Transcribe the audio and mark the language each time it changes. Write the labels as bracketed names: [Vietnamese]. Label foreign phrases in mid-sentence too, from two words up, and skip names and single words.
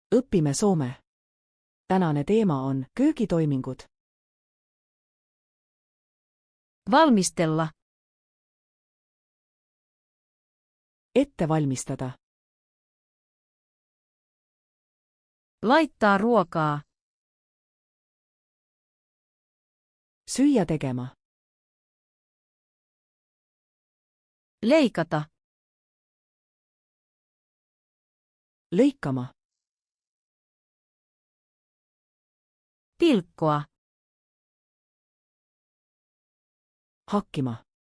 [Estonian] Õpime soome. Tänane teema on köögitoimingud. [Finnish] Valmistella. [Estonian] Ette valmistada. [Finnish] Laittaa ruokaa. [Estonian] Süüa tegema. [Finnish] Leikata. [Estonian] Lõikama. [Finnish] Pilkkoa. [Estonian] Hakkima.